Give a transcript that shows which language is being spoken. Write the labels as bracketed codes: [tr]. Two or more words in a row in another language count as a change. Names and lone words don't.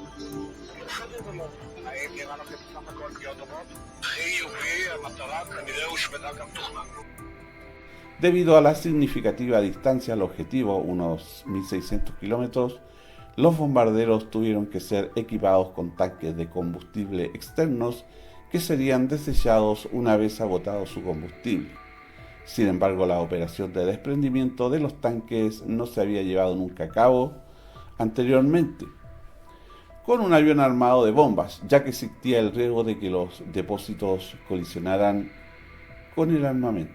[he] בסדר גמור. האם נראה לכם בסך הכל פגיעות טובות? חיובי, המטרה כנראה הושמדה גם תוכנן. [es] Debido a la significativa distancia al objetivo, unos 1.600 kilómetros, los bombarderos tuvieron que ser equipados con tanques de combustible externos que serían desechados una vez agotado su combustible. Sin embargo, la operación de desprendimiento de los tanques no se había llevado nunca a cabo anteriormente con un avión armado de bombas, ya que existía el riesgo de que los depósitos colisionaran con el armamento.